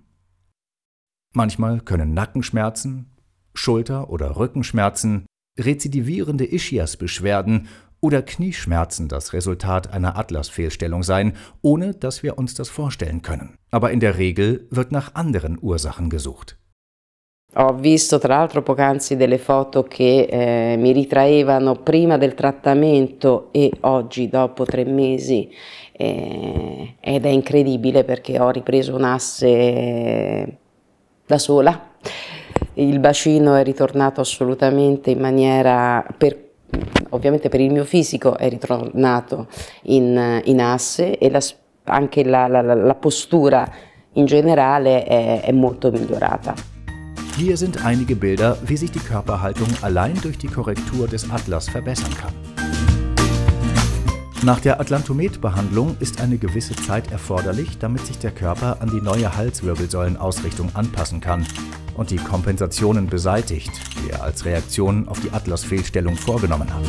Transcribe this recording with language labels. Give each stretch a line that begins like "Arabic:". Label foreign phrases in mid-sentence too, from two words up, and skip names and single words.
German: Manchmal können Nackenschmerzen, Schulter- oder Rückenschmerzen, rezidivierende Ischiasbeschwerden oder Knieschmerzen das Resultat einer Atlasfehlstellung sein, ohne dass wir uns das vorstellen können. Aber in der Regel wird nach anderen Ursachen gesucht.
Italian: Ho visto tra l'altro poc'anzi delle foto che mi ritraevano prima del trattamento e oggi dopo 3 mesi ed è incredibile perché ho ripreso un asse da sola. Il bacino è ritornato assolutamente in maniera, ovviamente per il mio fisico è ritornato in asse e anche la postura in generale è molto migliorata.
German: Hier sind einige Bilder, wie sich die Körperhaltung allein durch die Korrektur des Atlas verbessern kann. Nach der Atlantomet-Behandlung ist eine gewisse Zeit erforderlich, damit sich der Körper an die neue Halswirbelsäulenausrichtung anpassen kann und die Kompensationen beseitigt, die er als Reaktion auf die Atlasfehlstellung vorgenommen hat.